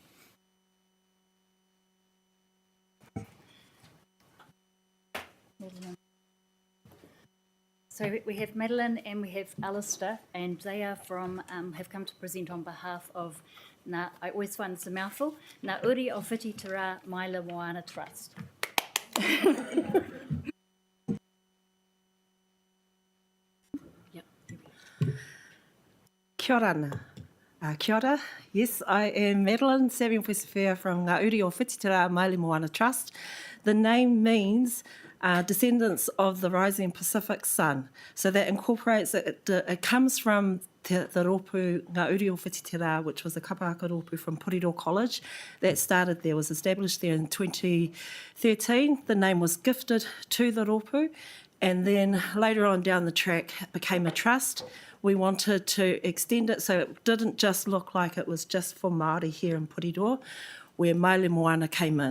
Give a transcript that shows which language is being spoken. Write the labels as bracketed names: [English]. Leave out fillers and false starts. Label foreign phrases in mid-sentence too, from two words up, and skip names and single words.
[English] So we have Madeline and we have Alistair, and they are from, have come to present on behalf of, I always find this a mouthful, Ngā Uri o Whiti Te Rā Maila Moana Trust. [Māori] Kia ora ana. Kia ora. [English] Yes, I am Madeline Samuel Pesifea from Ngā Uri o Whiti Te Rā Maile Moana Trust. The name means descendants of the rising Pacific sun. So that incorporates, it comes from the rōpū Ngā Uri o Whiti Te Rā, which was a [Māori] kapahaka rōpū [English] from Porirua College that started there, was established there in 2013. The name was gifted to the rōpū, and then later on down the track it became a trust. We wanted to extend it so it didn't just look like it was just for Māori here in Porirua, where Maile Moana came in.